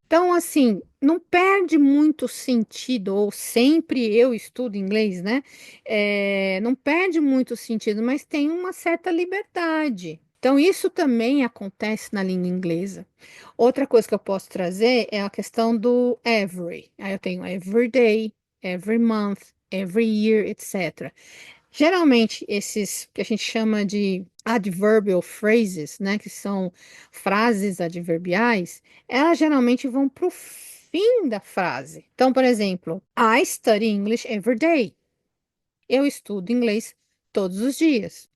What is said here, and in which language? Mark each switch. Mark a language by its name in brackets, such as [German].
[Portuguese] Então, assim, não perde muito sentido, ou sempre eu estudo inglês, né? Não perde muito sentido, mas tem uma certa liberdade. Então, isso também acontece na língua inglesa. Outra coisa que eu posso trazer é a questão do every. Aí eu tenho [English] every day, every month, every year, [Portuguese] etc. Geralmente, esses que a gente chama de adverbial phrases, né, que são frases adverbiais, elas geralmente vão para o fim da frase. Então, por exemplo, [English] I study English every day. [Portuguese] Eu estudo inglês todos os dias.